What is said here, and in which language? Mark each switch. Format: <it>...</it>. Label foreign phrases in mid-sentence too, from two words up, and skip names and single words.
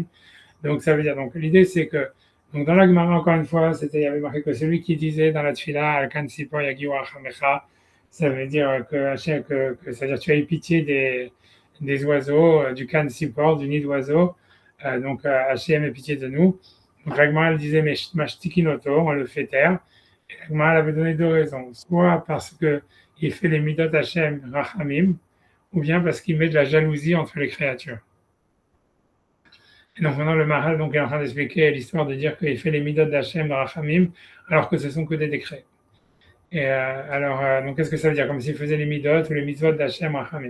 <fr>Donc ça veut dire, donc l'idée c'est que, donc dans la Gemara, encore une fois, il y avait marqué que celui qui disait dans la Tfila,</fr> <he>על קן ציפו יגיעו רחמיך,</he> <fr>ça veut dire c'est-à-dire tu as eu pitié des oiseaux, du</fr> <he>קן ציפור,</he> <fr>du nid d'oiseau, donc Hachem ait pitié de nous. Donc la Gemara, elle disait, mais Mashtikinoto, on le fait taire. La Gemara avait donné deux raisons. Soit parce qu'il fait les</fr> <he>מידות השם רחמים,</he> <fr>ou bien parce qu'il met de la jalousie entre les créatures. Et donc maintenant le Maharal donc, est en train d'expliquer l'histoire de dire qu'il fait les midot d'</fr> <he>השם רחמים,</he> <fr>alors que ce sont que des décrets. Et donc qu'est-ce que ça veut dire? Comme s'il faisait les midot ou les mitzvot d'</fr> <he>השם רחמים.</he>